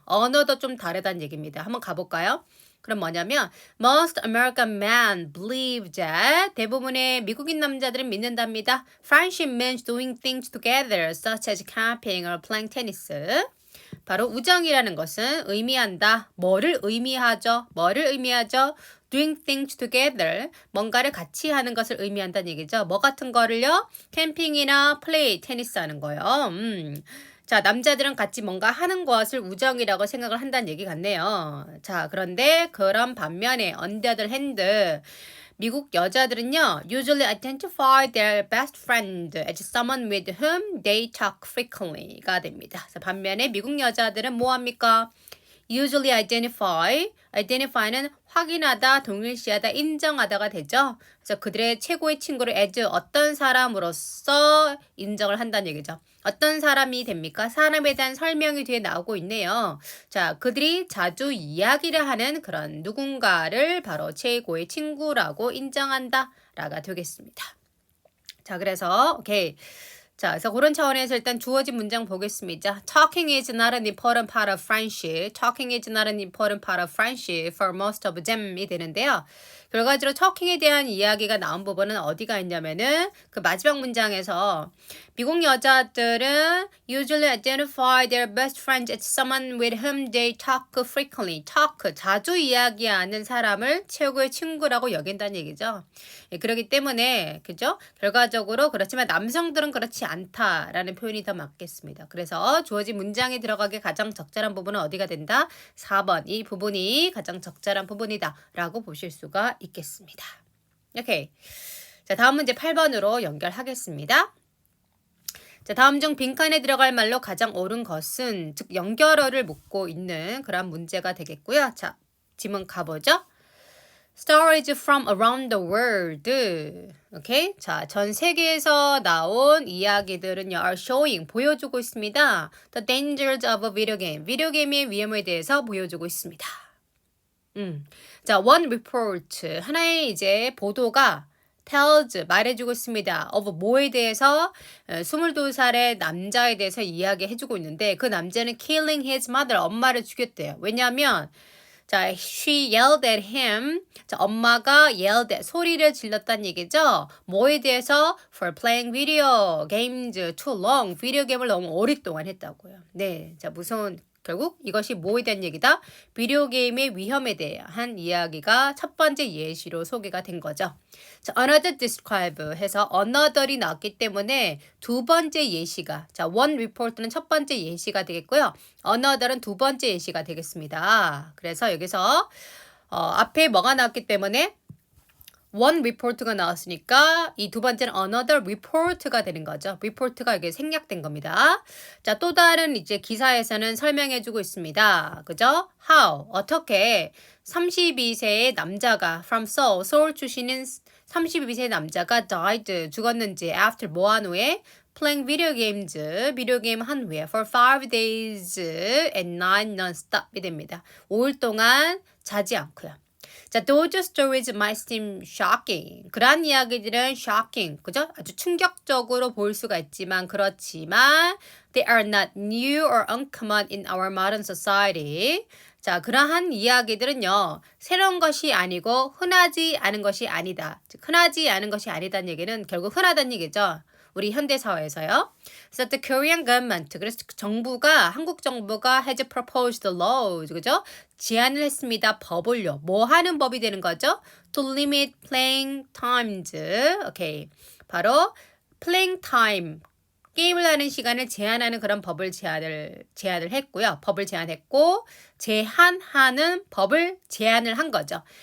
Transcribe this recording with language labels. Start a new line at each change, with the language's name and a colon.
Korean: 언어도 좀 다르다는 얘기입니다. 한번 가볼까요? 그럼 뭐냐면
English: most American men believe that
Korean: 대부분의 미국인 남자들은 믿는답니다.
English: Friendship means doing things together such as camping or playing tennis.
Korean: 바로 우정이라는 것은 의미한다. 뭐를 의미하죠?
English: Doing things together.
Korean: 뭔가를 같이 하는 것을 의미한다는 얘기죠. 뭐 같은 거를요? 캠핑이나 플레이, 테니스 하는 거요. 자, 남자들은 같이 뭔가 하는 것을 우정이라고 생각을 한다는 얘기 같네요.
English: 자, 그런데 그런 반면에 on the other hand,
Korean: 미국 여자들은요,
English: usually identify their best friend as someone with whom they talk frequently가 됩니다.
Korean: 자, 반면에 미국 여자들은 뭐 합니까?
English: usually identify
Korean: 는 확인하다, 동일시하다, 인정하다가 되죠. 그래서 그들의 최고의 친구를 as 어떤 사람으로서 인정을 한다는 얘기죠. 어떤 사람이 됩니까? 사람에 대한 설명이 뒤에 나오고 있네요. 자, 그들이 자주 이야기를 하는 그런 누군가를 바로 최고의 친구라고 인정한다 라가 되겠습니다. 자, 그래서 오케이. 자, 그래서 그런 차원에서 일단 주어진 문장 보겠습니다.
English: Talking is not an important part of friendship. Talking is not an important part of friendship for most of them이 되는데요.
Korean: 결과적으로 talking에 대한 이야기가 나온 부분은 어디가 있냐면은 그 마지막 문장에서 미국 여자들은
English: usually identify their best friends as someone with whom they talk frequently.
Korean: talk, 자주 이야기하는 사람을 최고의 친구라고 여긴다는 얘기죠. 예, 그렇기 때문에 그죠? 결과적으로 그렇지만 남성들은 그렇지 않다라는 표현이 더 맞겠습니다. 그래서 주어진 문장에 들어가기 가장 적절한 부분은 어디가 된다? 4번. 이 부분이 가장 적절한 부분이다 라고 보실 수가 있겠습니다. 오케이. 자, 다음 문제 8번으로 연결하겠습니다. 자, 다음 중 빈칸에 들어갈 말로 가장 옳은 것은 즉 연결어를 묻고 있는 그런 문제가 되겠고요. 자, 지문 가보죠.
English: Stories from around the world.
Korean: 오케이? 자, 전 세계에서 나온 이야기들은요,
English: are showing,
Korean: 보여주고 있습니다.
English: The dangers of a video game.
Korean: 비디오 게임의 위험에 대해서 보여주고 있습니다.
English: 자, one report.
Korean: 하나의 이제 보도가 tells, 말해주고 있습니다. of 뭐에 대해서 22살의 남자에 대해서 이야기해주고 있는데 그 남자는
English: killing his mother,
Korean: 엄마를 죽였대요.
English: 왜냐하면 자, she yelled at him.
Korean: 자, 엄마가 yelled at, 소리를 질렀다는 얘기죠. 뭐에 대해서?
English: For playing video games too long.
Korean: 비디오 게임을 너무 오랫동안 했다고요. 네, 자, 무서운 결국 이것이 뭐에 대한 얘기다? 비디오 게임의 위험에 대한 이야기가 첫 번째 예시로 소개가 된 거죠. 자, another describe 해서 another이 나왔기 때문에 두 번째 예시가, 자, one report는 첫 번째 예시가 되겠고요. another은 두 번째 예시가 되겠습니다. 그래서 여기서 앞에 뭐가 나왔기 때문에 one report가 나왔으니까 이 두 번째는 another report가 되는 거죠. report가 이게 생략된 겁니다. 자, 또 다른 이제 기사에서는 설명해주고 있습니다. 그죠? How, 어떻게 32세의 남자가 from Seoul, 서울 출신인 32세의 남자가 died, 죽었는지 after 뭐한 후에
English: playing video games,
Korean: 비디오 게임 한 후에
English: for 5 days and night non-stop
Korean: 이 됩니다. 5일 동안 자지 않고요.
English: 자, those stories might seem shocking.
Korean: 그러한 이야기들은 shocking, 그죠? 아주 충격적으로 보일 수가 있지만 그렇지만
English: they are not new or uncommon in our modern society.
Korean: 자, 그러한 이야기들은요, 새로운 것이 아니고 흔하지 않은 것이 아니다. 즉, 흔하지 않은 것이 아니다는 얘기는 결국 흔하다는 얘기죠. 우리 현대 사회에서요.
English: So the Korean government,
Korean: 그래서 정부가 한국 정부가
English: has proposed laws, 그죠?
Korean: 제안을 했습니다. 법을요. 뭐 하는 법이 되는 거죠?
English: To limit playing times. 오케이. 바로 playing time.
Korean: 게임을 하는 시간을 제한하는 그런 법을 제안을 했고요. 법을 제안했고 제한하는 법을 제안을 한 거죠.